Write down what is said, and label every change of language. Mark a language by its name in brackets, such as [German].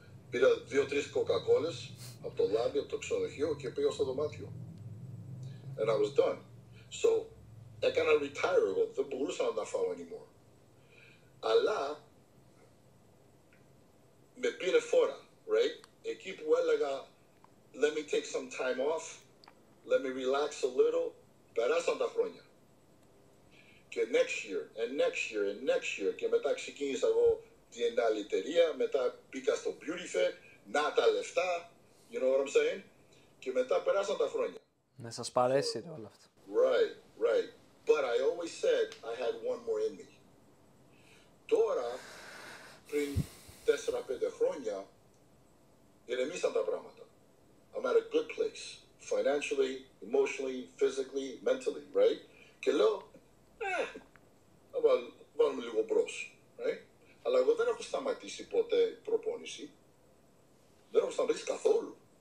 [Greek] Πήρα 2-3 κοκακόλες από το λάδι, από το ξενοδοχείο και πήγα στο δωμάτιο. [English] And I was done. [Greek] So, έκανα retire εγώ. Δεν μπορούσα να τα φάω anymore. Αλλά, με πήρε φόρα, right? Εκεί που έλεγα, [English] let me take some time off, let me relax a little, [Greek] περάσαν τα χρόνια. Και next year, και μετά ξεκίνησα εγώ την άλλη εταιρεία, μετά μπήκα στο BeautyFit, να τα λεφτά, [English] you know what I'm saying? [Greek] Και μετά περάσαν τα χρόνια. Ναι, σας παρέσει όλο αυτό. [English] Right. But I always said I had one more in me. [Greek] Τώρα, πριν 4-5 χρόνια, ηρεμήσαν τα πράγματα. [English] I'm at a good place. Financially, emotionally, physically, mentally, right? [Greek] Και λέω, να βάλουμε λίγο μπρος, right? Αλλά εγώ δεν έχω σταματήσει ποτέ προπόνηση. Δεν έχω σταματήσει καθόλου.